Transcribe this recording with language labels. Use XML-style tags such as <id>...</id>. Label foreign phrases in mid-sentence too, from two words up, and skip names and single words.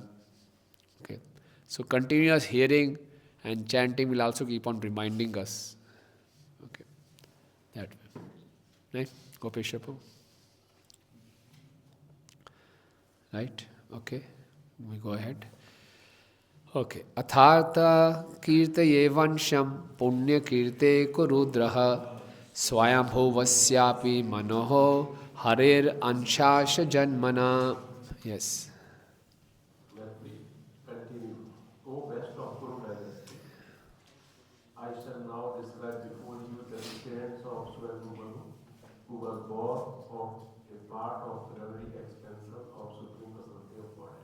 <en>Okay. So continuous hearing and chanting will also keep on reminding us. Okay. That way. Right? Gopesh Prabhu? Right? Okay. We go ahead.</en> <sa>Okay. Athartha kirtaye vansham punya kirte kurudraha swayambhuvasyapi manoho harer anshasha janmana.</sa> <en>Yes. Let me continue. O best of Guru dynasty, I shall now describe before you the appearance of Swayambhu Manu, who was born of a part of the reverie expansion of Supreme Personality of Godhead.</en>